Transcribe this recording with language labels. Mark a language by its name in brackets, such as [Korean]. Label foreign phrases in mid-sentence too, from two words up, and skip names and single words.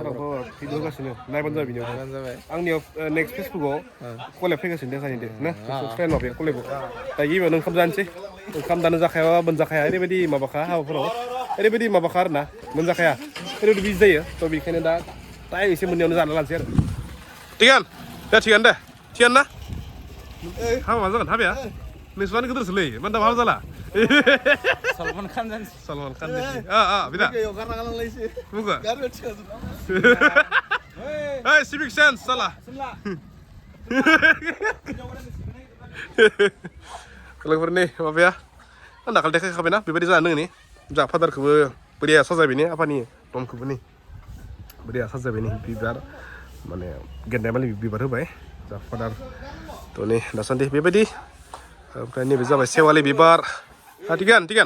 [Bodo] बर' भिडिअ होगासिनो नायबानो जाबाय बिनियाव आंनियाव नेक्स्ट फेसबुकआव कलेब फैगासिनो दे सानैदो ना फ्रेन्ड माबाया कलेबाव दा गिबियावनो ओंखाम जानोसै ओंखाम दानो जाखायाबा मोनजाखाया ओरैबायदि माबाखा हाबाफोराव ओरैबायदि माबाखा आरोना मोनजाखाया ओरैबायदि बिजि जायो थ' बेखायनो दा टाइम एसे मोननायावनो जाना लानोसै आरो थिगानो ना हाबा मा जागोन हाबाया नोंसोरानो गोदोरसोलै मानो दा हाबा जाला सलमान खान बिदा बुंगो hey [English] civic sense [Bodo] salah लोगोफोर नै माबाया दाखालि देखायखाबायना बेबायदि जाना दोङो नै जा फादारखौबो बोरैया साजायबाय नै आफानि दमखौबो नै बोरैया साजायबाय नै बिबार माने गेन्दाय मालि बिबार होबाय जा फादार थ' नै दासान्दि बेबायदि ओमफ्राय नैबे जाबाय सेवालि बिबार थिगानो